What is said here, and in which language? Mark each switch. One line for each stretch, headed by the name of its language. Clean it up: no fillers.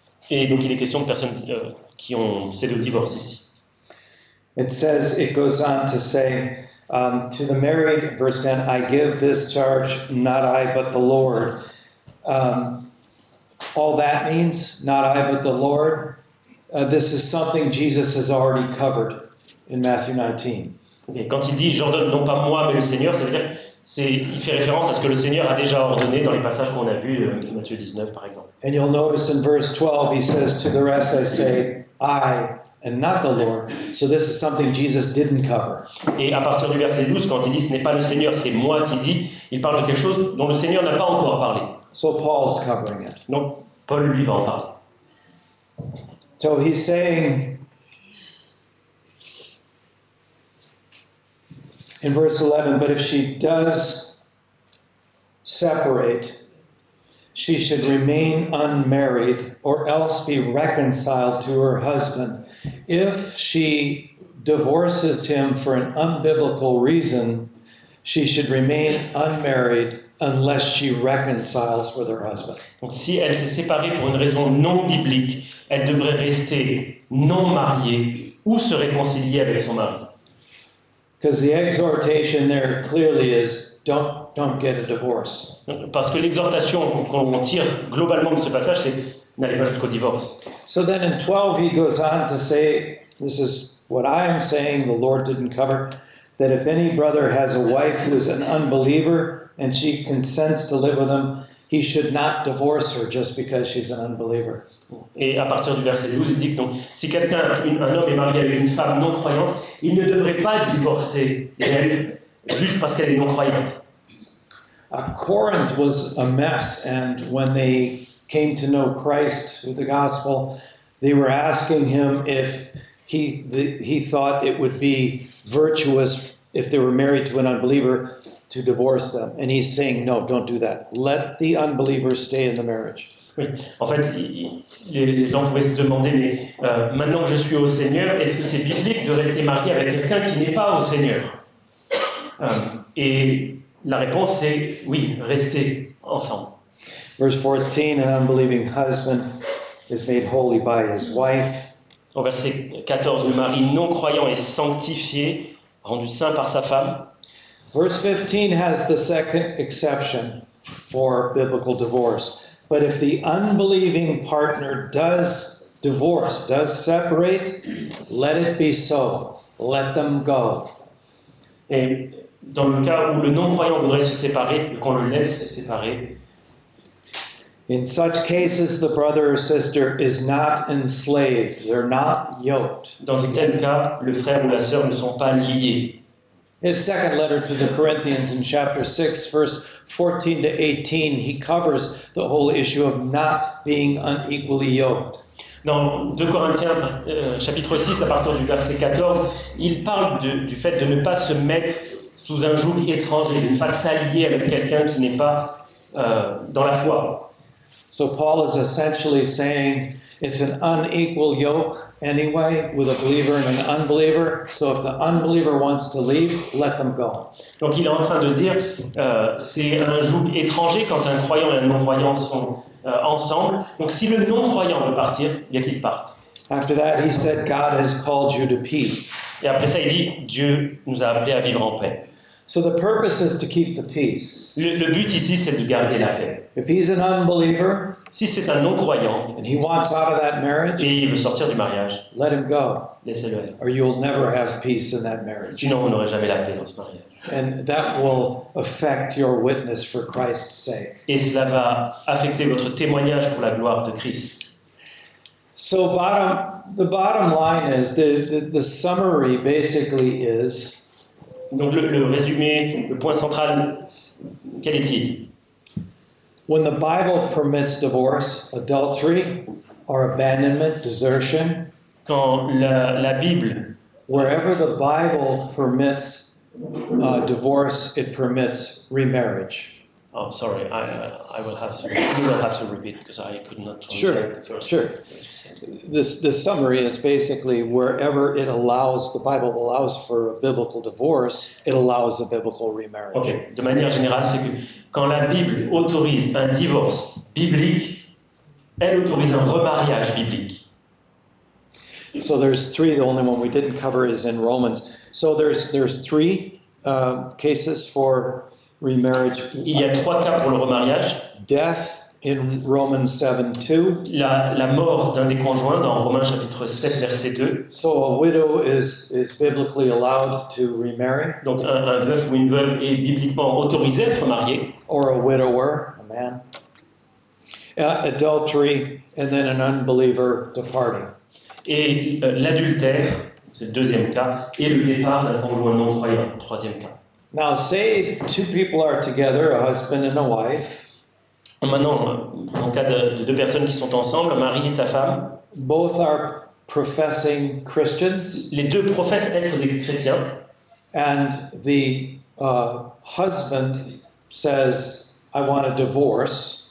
French: Et donc, il est question de personnes c'est le divorce ici.
English: It goes on to say, to the married, verse 10, I give this charge, not I, but the Lord. All that means, not I, but the Lord. This is something Jesus has already covered in Matthew 19. Okay.
French: Quand il dit j'ordonne non pas moi mais le Seigneur, ça veut dire il fait référence à ce que le Seigneur a déjà ordonné dans les passages qu'on a vus, Matthieu 19 par exemple.
English: And you'll notice in verse 12 he says, to the rest I say, I and not the Lord. So this is something Jesus didn't cover.
French: Et à partir du verset 12, quand il dit ce n'est pas le Seigneur, c'est moi qui dis, il parle de quelque chose dont le Seigneur n'a pas encore parlé.
English: So Paul's covering it.
French: Donc Paul lui va en parler.
English: So he's saying in verse 11, but if she does separate, she should remain unmarried or else be reconciled to her husband. If she divorces him for an unbiblical reason, she should remain unmarried unless she reconciles with her husband.
French: Donc si elle s'est séparée pour une raison non biblique, elle devrait rester non mariée ou se réconcilier avec son mari.
English: Because the exhortation there clearly is don't get a divorce.
French: Parce que l'exhortation qu'on tire globalement de ce passage, c'est n'allez pas jusqu'au divorce.
English: So then in 12 he goes on to say, this is what I am saying, the Lord didn't cover, that if any brother has a wife who is an unbeliever and she consents to live with him, he should not divorce her just because she's an unbeliever.
French: Et à partir du verset 12, il dit que donc, si un homme est marié avec une femme non croyante, il ne devrait pas divorcer d'elle juste parce qu'elle est non croyante.
English: Corinth was a mess, and when they came to know Christ through the gospel, they were asking him if he thought it would be virtuous if they were married to an unbeliever to divorce them. And he's saying, no, don't do that. Let the unbeliever stay in the marriage.
French: Oui. En fait, les gens pouvaient se demander, mais maintenant que je suis au Seigneur, est-ce que c'est biblique de rester marié avec quelqu'un qui n'est pas au Seigneur? Et la réponse c'est oui, restez ensemble.
English: Verse 14, an unbelieving husband is made holy by his wife.
French: Au verset 14, le mari non-croyant est sanctifié, rendu saint par sa femme.
English: Verse 15 has the second exception for biblical divorce. But if the unbelieving partner does divorce, does separate, let it be so. Let them go.
French: Et dans le cas où le non-croyant voudrait se séparer, qu'on le laisse se séparer,
English: in such cases, the brother or sister is not enslaved. They're not yoked.
French: dans de tels cas, le frère ou la sœur ne sont pas liés.
English: His second letter to the Corinthians in chapter 6, verse 14 to 18, he covers the whole issue of not being unequally yoked.
French: Dans 2 Corinthiens, chapitre 6, à partir du verset 14, il parle du fait de ne pas se mettre sous un joug étranger, de ne pas s'allier avec quelqu'un qui n'est pas dans la foi.
English: So Paul is essentially saying it's an unequal yoke anyway with a believer and an unbeliever. So if the unbeliever wants to leave, let them go.
French: Donc il est en train de dire c'est un joug étranger quand un croyant et un non-croyant sont ensemble. Donc si le non-croyant veut partir, il y a qu'il parte.
English: After that, he said, God has called you to peace.
French: Et après ça, il dit Dieu nous a appelés à vivre en paix.
English: So the purpose is to keep the peace.
French: Le but ici, c'est de garder la paix.
English: If he's an unbeliever
French: Si c'est un non-croyant
English: and he wants out of that marriage,
French: et il veut sortir du mariage,
English: let him go,
French: laissez-le aller.
English: or you'll never have peace in that marriage.
French: Sinon, vous n'aurez jamais la paix dans ce mariage.
English: And that will affect your witness for Christ's sake.
French: Et cela va affecter votre témoignage pour la gloire de Christ.
English: So the bottom line is, the summary basically is,
French: Donc le résumé, le point central, quel est-il?
English: when the Bible permits divorce, adultery, or abandonment, desertion,
French: Quand la Bible,
English: wherever the Bible permits divorce, it permits remarriage. oh sorry, I will have to, you will have to repeat because I could not translate the first Sure. word that you said. The summary is basically wherever it allows, the Bible allows for a biblical divorce, it allows a biblical remarriage.
French: Ok, de manière générale, c'est que quand la Bible autorise un divorce biblique, elle autorise un remariage biblique.
English: So there's three. The only one we didn't cover is in Romans. So there's three cases for remarriage.
French: Il y a 3 cas pour le remariage.
English: Death in Romans 7:2.
French: La mort d'un des conjoints dans Romains chapitre 7 verset 2.
English: So a widow is biblically allowed to remarry,
French: Donc un veuf ou une veuve est bibliquement autorisé à se remarier.
English: or a widower, a man. Adultery, and then an unbeliever departing.
French: Et l'adultère, c'est le deuxième cas, et le départ d'un conjoint non-croyant, troisième cas.
English: Now, say two people are together, a husband and a wife.
French: Maintenant, dans le cas de 2 personnes qui sont ensemble, un mari et sa femme,
English: Both are professing Christians,
French: les 2 professent être des chrétiens,
English: and the husband says, I want a divorce,